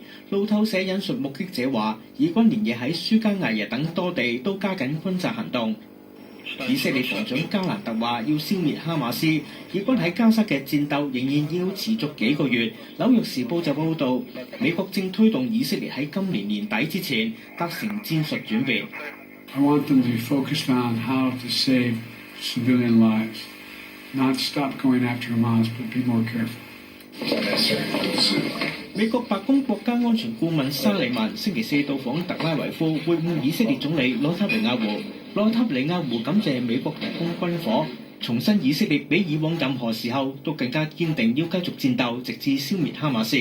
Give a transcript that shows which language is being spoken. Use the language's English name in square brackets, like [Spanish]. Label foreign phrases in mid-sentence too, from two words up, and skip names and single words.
[Cantonese] 路透社引述目擊者話，以軍連夜喺舒加艾耶等多地都加緊轟炸行動。以色列防長加蘭特話要消滅哈馬斯，以軍喺加沙嘅戰鬥仍然要持續幾個月。紐約時報就報導，美國正推動以色列喺今年年底之前達成戰術轉變。 [English] I want them to be focused on how to save civilian lives, not stop going after Hamas, but be more careful. [Cantonese] 美國白宮國家安全顧問沙利文星期四到訪特拉維夫，會晤以色列總理內塔尼亞胡。內塔尼亞胡感謝美國提供軍火，重申以色列比以往任何時候都更加堅定要繼續戰鬥，直至消滅哈馬斯。